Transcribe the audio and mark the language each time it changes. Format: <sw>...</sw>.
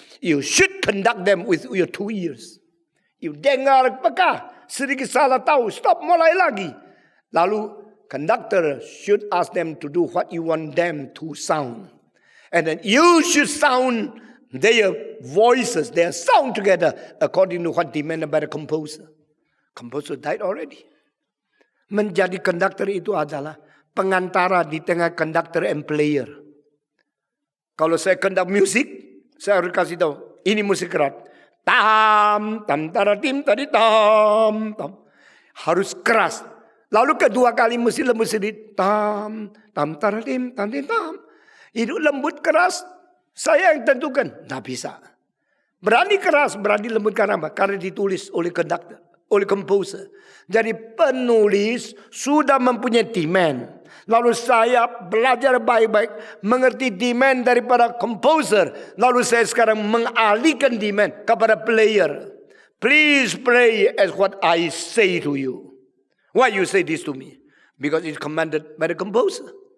<en>You should conduct them with your 2 ears. You</en> <id>dengar peka, sedikit salah tahu, stop, mulai lagi.</id> <en>Lalu conductor should ask them to do what you want them to sound. And then you should sound their voices, their sound together according to what demanded by the composer. Composer died already.</en> <id>Menjadi conductor itu adalah pengantara di tengah conductor</id> <en>and player.</en> <id>Kalau saya conduct musik, saya harus kasih tahu, ini musik keras. Tam, tam, taratim, tadi tam, tam. Harus keras. Lalu kedua kali mesti lembut sedikit. Tam, tam, taratim, tam, tam. Itu lembut keras. Saya yang tentukan. Tidak bisa. Berani keras, berani lembut karena apa? Karena ditulis oleh conductor, oleh composer. Jadi penulis sudah mempunyai demand. Lalu saya belajar baik-baik, mengerti demand daripada composer. Lalu saya sekarang mengalihkan demand kepada player.</id> <en>Please play as what I say to you. Why you say this to me? Because it's commanded by the composer.</en>